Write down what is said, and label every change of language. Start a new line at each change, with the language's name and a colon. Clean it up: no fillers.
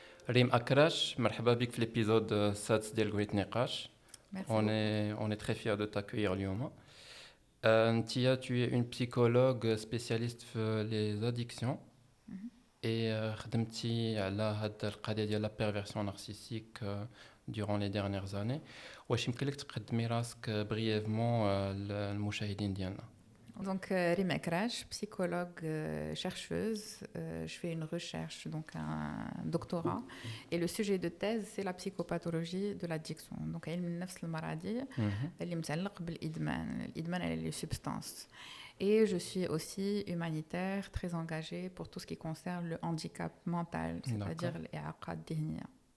Arabic: ريم أكرش مرحبا بك في الابيزود السادس ديال قوية نقاش.
French: On est très fiers de t'accueillir اليوم. Ntia, tu es une psychologue spécialiste في les addictions et
Arabic: خدمتي على هاد القضية ديال
French: la perversion narcissique durant les dernières années.
Arabic: واش يمكن لك تقدمي راسك brièvement للمشاهدين ديالنا؟
French: Donc, Rime Akrash, psychologue, chercheuse, je fais une recherche, donc un doctorat, et le sujet de thèse, c'est la psychopathologie de l'addiction. Donc,
Arabic: علم النفس المرضي اللي متعلق بالإدمان. الإدمان على
French: les substances. Et je suis aussi humanitaire, très engagée pour tout ce qui concerne le handicap mental, c'est-à-dire l'
Arabic: إعاقات الذهنية.